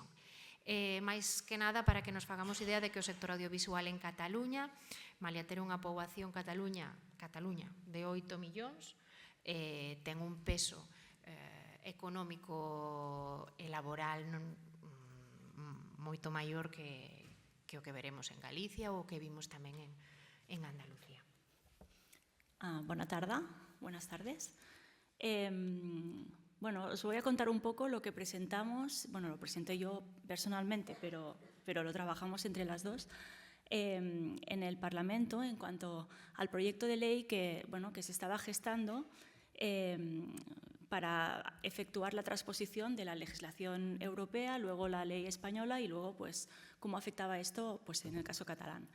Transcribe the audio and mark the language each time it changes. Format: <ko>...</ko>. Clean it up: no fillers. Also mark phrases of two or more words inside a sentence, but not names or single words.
<gl>Máis que nada para que nos fagamos idea de que o sector audiovisual en Cataluña, malia ter unha poboación Cataluña de 8 millóns, ten un peso económico e laboral moito maior que o que veremos en Galicia ou o que vimos tamén en Andalucía.</gl> <es>Buenas tardes. Bueno, os voy a contar un poco lo que presentamos, bueno, lo presenté yo personalmente, pero lo trabajamos entre las dos, en el Parlamento en cuanto al proyecto de ley que se estaba gestando para efectuar la transposición de la legislación europea, luego la ley española y luego pues cómo afectaba esto pues en el caso catalán.</es>